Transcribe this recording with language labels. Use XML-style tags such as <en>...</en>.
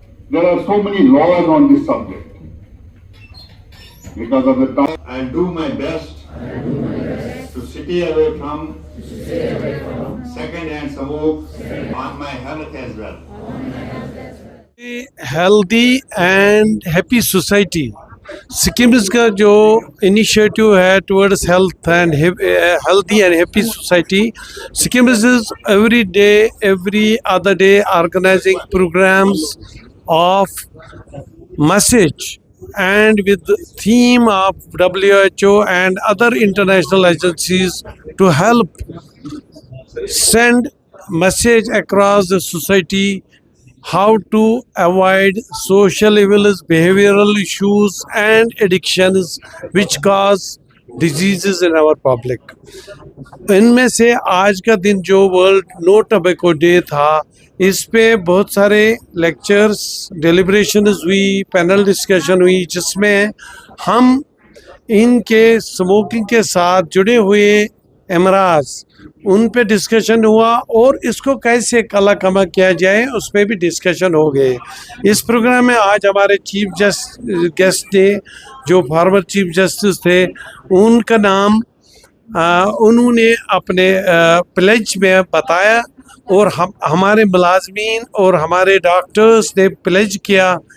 <en>There are so many laws on this subject. Because of the time, I'll do my best to stay away from second-hand smoke on my health as well. Healthy and happy society.</en> <ur>Succumbs کا جو initiative ہے</ur> <en>Towards health and healthy and happy society. SKIMS is every day, every other day organizing programs of message and with the theme of WHO and other international agencies to help send message across the society how to avoid social evils, behavioral issues and addictions which cause diseases in our public.</en> <ur>ان میں سے آج کا دن جو world نو tobacco day تھا اس پہ بہت سارے lectures, deliberations ہوئی، پینل ڈسکشن ہوئی جس میں ہم ان کے اسموکنگ کے ساتھ جڑے ہوئے امراض ان پہ ڈسکشن ہوا اور اس کو کیسے کلا کما کیا جائے اس پہ بھی ڈسکشن ہو گئے۔ اس پروگرام میں آج ہمارے چیف گیسٹ تھے جو فارمر چیف جسٹس تھے، ان کا نام انہوں نے اپنے پلیج میں بتایا اور ہمارے ملازمین اور ہمارے ڈاکٹرز نے پلیج کیا</ur>